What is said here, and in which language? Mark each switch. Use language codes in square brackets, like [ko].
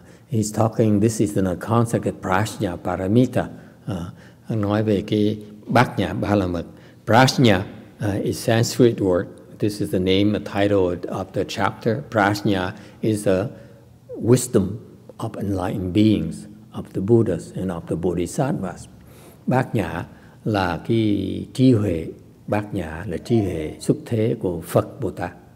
[en] He's talking, this is the concept of Prajnaparamita. [vi] Nói về cái bát nhã ba la mật. [en] Prajna is Sanskrit word. This is the name, the title of the chapter. Prajna is the wisdom of enlightened beings, of the Buddhas and of the Bodhisattvas. [vi] Bát nhã là cái trí huệ. Bát nhã là trí huệ xuất thế của Phật Bồ Tát.